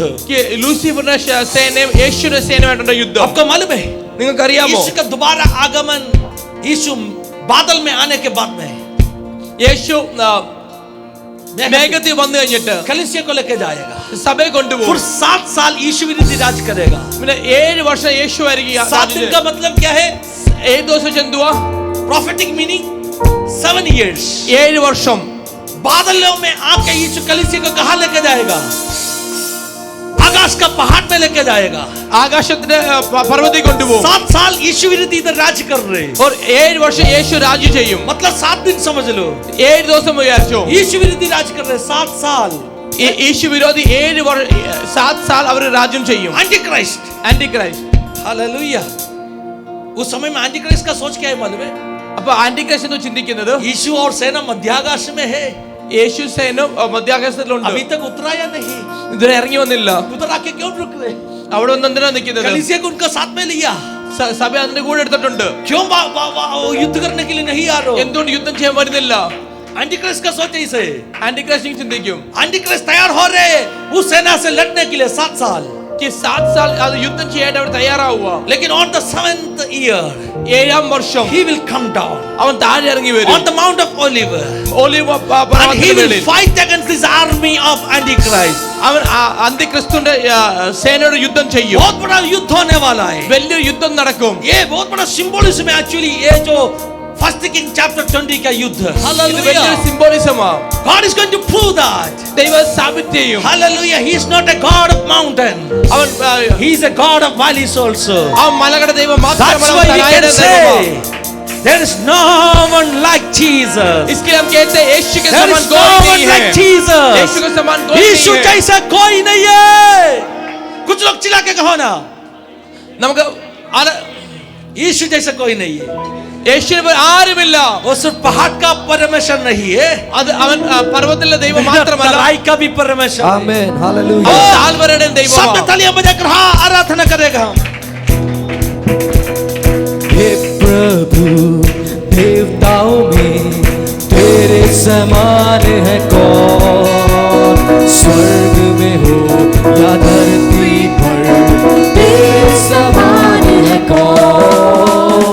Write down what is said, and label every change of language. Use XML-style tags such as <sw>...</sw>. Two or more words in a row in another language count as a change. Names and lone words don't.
<ml>कि ലൂസിഫറിന്റെ സേനയും യേശുവിന്റെ സേനയുമായിട്ടുള്ള യുദ്ധം.</ml> <hi>आपको मालूम है?</hi> <ml>നിങ്ങൾക്ക് അറിയാമോ?</ml> <hi>यीशु का दोबारा आगमन यीशु बादल में आने के बाद में</hi> <ml>യേശു മേഘത്തിൽ വന്നു കഴിഞ്ഞിട്ട്</ml> <hi>कलीसिया को लेके जाएगा.</hi> <ml>സഭയെ കൊണ്ടുപോകും.</ml> <hi>फिर 7 साल यीशु विरुद्ध राज करेगा.</hi> <ml>പിന്നെ 7 വർഷം യേശു ആയിരിക്കും.</ml> <hi>7 दिन का मतलब क्या है?</hi> <ml>7 ദിവസം എന്തുവാ?</ml> <en>Prophetic meaning 7 years.</en> <ml>7 വർഷം.</ml> <hi>बादलों में आके यीशु कलीसिया को कहां लेके जाएगा? आकाश का पहाड़ में लेके जाएगा.</hi> <ml>ആകാശത്തിന്റെ പർവ്വതത്തിൽ കൊണ്ടുപോകും.</ml> <hi>7 साल यीशु विरुद्ध इधर राज कर रहे हैं.</hi> <ml>और 7 വർഷം യേശു രാജ്യം ചെയ്യും.</ml> <hi>मतलब 7 दिन समझ लो.</hi> <ml>7 ദിവസം വിചാരിച്ചോ?</ml> <hi>यीशु विरुद्ध राज कर रहे हैं 7 साल.</hi> <ml>യേശു വിരോധി 7 साल അവർ രാജ്യം ചെയ്യും.</ml> <hi>एंटी क्राइस्ट.</hi> <ml>ആന്റി ക്രൈസ്റ്റ്.</ml> <hi>हालेलुया. उस समय में एंटी क्राइस्ट का सोच क्या है मालूम है?</hi> <ml>അപ്പൊ ആന്റി ക്രൈസ്റ്റ് എന്ന് ചിന്തിക്കുന്നത്</ml> <hi>यीशु और सेना मध्याकाश में है.</hi> <ml>യേശു സേന മധ്യാകാശത്തിലുണ്ട്.</ml> <hi>अभी तक उतरा या नहीं?</hi> <ml>ഇതുവരെ ഇറങ്ങി വന്നില്ല.</ml> <hi>उधर आके क्यों रुक रहे?</hi> <ml>അവിടെ വന്ന് എന്തിനാ നിൽക്കുന്നത്?</ml> <hi>कलीसिया को उनका साथ में लिया.</hi> <ml>സഭ അതിന്റെ കൂടെ എടുത്തിട്ടുണ്ട്.</ml> <hi>क्यों युद्ध करने के लिए नहीं आ रहे हो?</hi> <ml>എന്തുകൊണ്ട് യുദ്ധം ചെയ്യാൻ വരുന്നില്ല?</ml> <hi>एंटीक्राइस्ट का सोच इसे,</hi> <ml>ആന്റിക്രൈസ്റ്റ് ചിന്തിക്കും</ml> <hi>एंटीक्राइस्ट तैयार हो रहे हैं उस सेना से लड़ने के लिए 7 साल,</hi> <ml>कि 7 साल അത് യുദ്ധം ചെയ്യാൻ അവർ തയ്യാറാവുക.</ml> <en>लेकिन on the 7th year</en> <ml>7ാം വർഷം</ml> <en>he will come down</en> <ml>അവൻ താഴെ ഇറങ്ങി വരും.</ml> <en>on the Mount of Olive,</en> <ml>ഒലിവ്</ml> <en>and he will</en> <ml>പർവ്വതത്തിൽ</ml> <en>fight against this army of Antichrist.</en> <ml>അവൻ അന്തിക്രിസ്തുവിന്റെ സേനയോട് യുദ്ധം ചെയ്യും.</ml> <hi>बहुत बड़ा युद्ध होने वाला है.</hi> <ml>വലിയൊരു യുദ്ധം നടക്കും.</ml> <hi>ये बहुत बड़ा सिंबोलिज्म है एक्चुअली, ये जो</hi> <en>first king chapter</en> <hi>20 का युद्ध.</hi> <ml>ഇത് വലിയൊരു</ml> <hi>हालेलुया.</hi> <ml>സിംബോളിസമാണ്.</ml> <en>God is going to prove that.</en> <ml>ദൈവം സ്ഥാപിച്ച് ചെയ്യും.</ml> <en>Hallelujah. He is not a God of mountain.</en> <ml>അവൻ</ml> <en>He is a God of valleys also.</en> <ml>ആ മലകളുടെ ദൈവം</ml> <en>That's</en> <ml>മാത്രമല്ല,</ml> <en>why we can</en> <ml>തരായുടെ</ml> <en>say</en> <ml>ദൈവമാണ്.</ml> <en>there is no one like Jesus.</en> <hi>इसके हम कहते हैं यीशु के</hi> <en>There</en> <hi>समान</hi> <en>is</en> <hi>कोई</hi> <en>no</en> <hi>नहीं</hi> <en>one</en> <hi>है.</hi> <en>like Jesus.</en> <hi>यीशु के समान कोई यीशु नहीं है. जैसा कोई नहीं है. कुछ लोग चिल्ला के कहो ना,</hi> <ml>നമുക്ക്</ml> <hi>यीशु जैसा कोई नहीं है.</hi> <ml>യേശുവിനെ പോലെ ആരുമില്ല.</ml> <hi>वो सिर्फ पहाड़ का परमेश्वर नहीं है,</hi> <ml>അത് അവൻ പർവ്വതത്തിലെ ദൈവം മാത്രമല്ല,</ml> <hi>तराई का भी परमेश्वर है. आमेन हालेलुया</hi> <ml>അവൻ താഴ്വരയുടെ</ml> <hi>सब</hi> <ml>ദൈവമാണ്.</ml> <hi>तालियां बजाकर हाँ आराधना करेगा हम. हे प्रभु देवताओं में तेरे समान है कौन, स्वर्ग में हो या धरती पर तेरे समान है कौन.</hi>